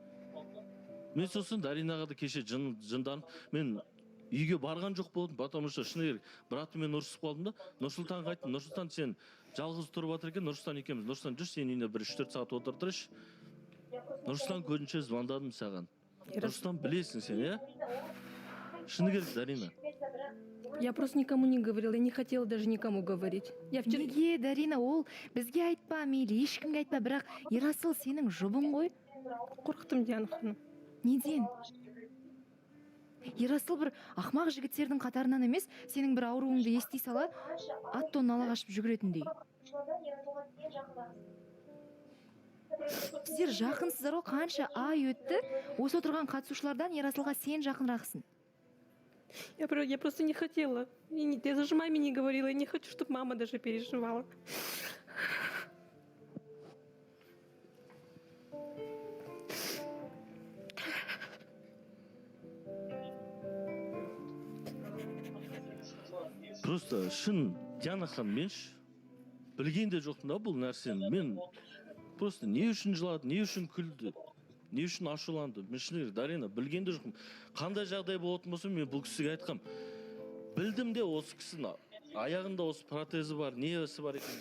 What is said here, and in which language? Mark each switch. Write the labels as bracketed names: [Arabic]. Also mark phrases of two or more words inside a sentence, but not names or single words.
[Kazakh] Мен сосын Даринаға да кеше жынданып, мен үйге барған жоқ болдым, [Russian] потому что [Kazakh] шыны керек, братымен ұрысып қалдым да. Нұрсұлтанға айттым, Нұрсұлтан сен жалғыз тұрып жатыр екен, Нұрсұлтан екеуміз, Нұрсұлтан жүр, сен үйіне 3-4 сағат отырдыршы. Нұрсұлтан көзінше звондадым саған. Нұрсұлтан білесің сен, иә? Шыны керек, Дарина. [Russian] Я просто никому не говорила, я не хотела даже никому говорить. [Kazakh] Неге, Дарина, ол бізге айтпа, мейлі ешкімге айтпа, бірақ Ерасыл сенің жұбың ғой. Қорықтым, Диана ханым. Неден? Ерасыл бір ақмақ жігіттердің қатарынан емес, сенің бір ауруыңды ести сала, ат тоннала қашып жүгіретіндей. Сіздер жақынсыздар ғой, қанша ай өтті, осы отырған қатысушылардан Ерасылға сен жақынрақсың. [Russian] Я просто не хотела. Я даже маме не говорила, я не хочу, чтобы мама даже переживала. [Kazakh] Просто шын Диана ханым, мен білген де жоқпын да бұл нәрсені. Мен просто не үшін жылады, не үшін күлді, не үшін ашуланды. Мен шыны керек, Дарина, білген де жоқпын. Қандай жағдай болатын болса, мен бұл кісіге айтқам. Білдім де осы кісінің аяғында осы протезі бар, несі бар екен.